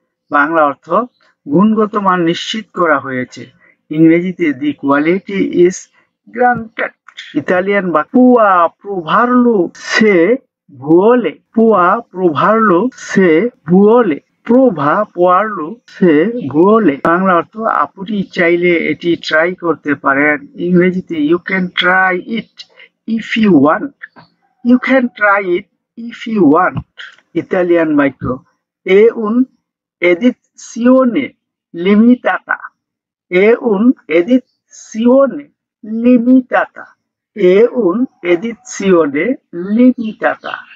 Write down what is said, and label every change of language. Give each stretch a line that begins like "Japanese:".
Bangla: বাংলা অর্থ গুণগত মান নিশ্চিত করা হয়েছে। ইংরেজিতে
English: the quality is granted.
Bangla: Italian বাক্য
Italian: può provarlo se vuole. Può provarlo se vuole. প্রভা পোয়ারলো সে ভুলে।
Bangla: বাংলা অর্থ আপনি চাইলে এটি ট্রাই করতে পারেন। ইংরেজিতে
English: You can try it if you want. You can try it if you want.
Bangla: Italian বাক্য
Italian: è un'edizione limitata. È un'edizione limitata. È un'edizione limitata.